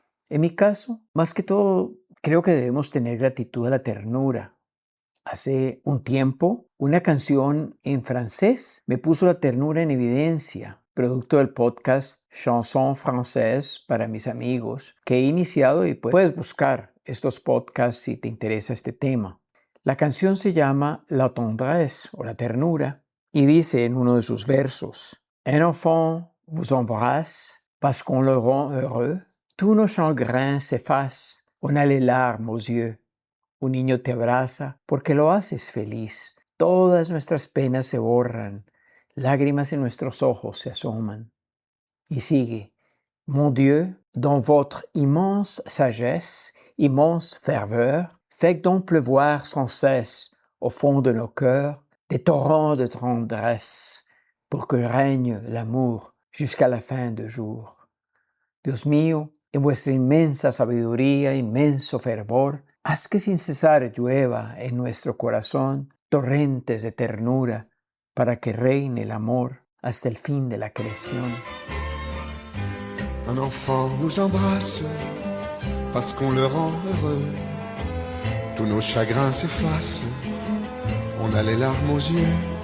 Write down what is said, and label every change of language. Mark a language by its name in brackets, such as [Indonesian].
[Spanish] En mi caso, más que todo, creo que debemos tener gratitud a la ternura. Hace un tiempo, una canción en francés me puso la ternura en evidencia, producto del podcast Chanson Française para mis amigos, que he iniciado y puedes buscar estos podcasts si te interesa este tema. La canción se llama La tendresse o la ternura y dice en uno de sus versos: [French] Un enfant vous embrasse parce qu'on le rend heureux, tous nos chagrins s'effacent, on a les larmes aux yeux. [Spanish] Un niño te abraza porque lo haces feliz. Todas nuestras penas se borran, lágrimas en nuestros ojos se asoman. Y sigue: [French] Mon Dieu, dans votre immense sagesse, immense ferveur, faites donc pleuvoir sans cesse au fond de nos cœurs des torrents de tendresse, pour que règne l'amour jusqu'à la fin de jour. [Spanish] Dios mío, en vuestra inmensa sabiduría, inmenso fervor, haz que sin cesar llueva en nuestro corazón torrentes de ternura, para que reine el amor hasta el fin de la creación. [French] Un enfant nous embrasse parce qu'on le rend heureux. Tous nos chagrins s'effacent, on a les larmes aux yeux.